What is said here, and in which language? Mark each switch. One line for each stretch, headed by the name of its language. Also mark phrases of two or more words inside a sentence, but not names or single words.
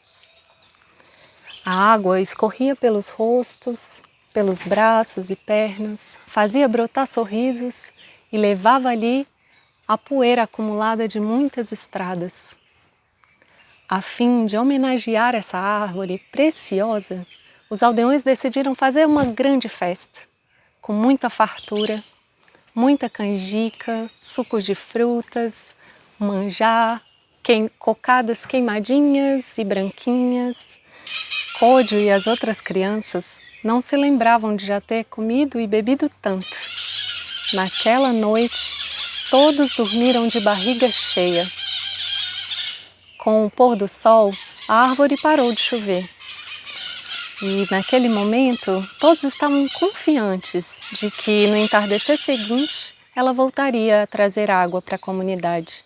Portuguese: A água escorria pelos rostos, pelos braços e pernas, fazia brotar sorrisos e levava ali a poeira acumulada de muitas estradas. A fim de homenagear essa árvore preciosa, os aldeões decidiram fazer uma grande festa, com muita fartura, muita canjica, sucos de frutas, manjá, cocadas queimadinhas e branquinhas. Códio e as outras crianças não se lembravam de já ter comido e bebido tanto. Naquela noite, todos dormiram de barriga cheia. Com o pôr do sol, a árvore parou de chover. E naquele momento, todos estavam confiantes de que no entardecer seguinte, ela voltaria a trazer água para a comunidade.